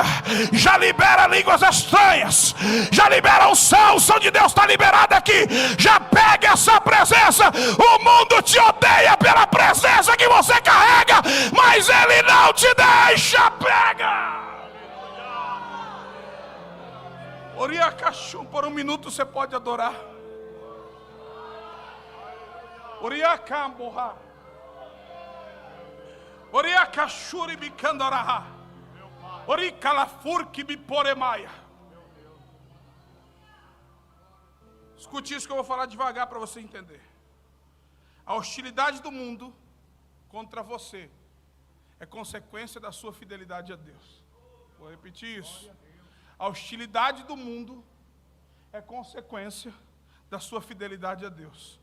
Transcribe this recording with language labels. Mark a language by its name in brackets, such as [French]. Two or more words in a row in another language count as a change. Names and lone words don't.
[Portuguese] Já libera línguas estranhas, já libera a unção de Deus está liberada aqui. Já pega essa presença. O mundo te odeia pela presença que você carrega, mas Ele não te deixa. Pega. Oriacachum, por um minuto você pode adorar. Oriacamborra. Oriacachuri bicandaraha. Oricalafurki biporemaia. Escute isso que eu vou falar devagar para você entender. A hostilidade do mundo contra você é consequência da sua fidelidade a Deus. Vou repetir isso. A hostilidade do mundo é consequência da sua fidelidade a Deus.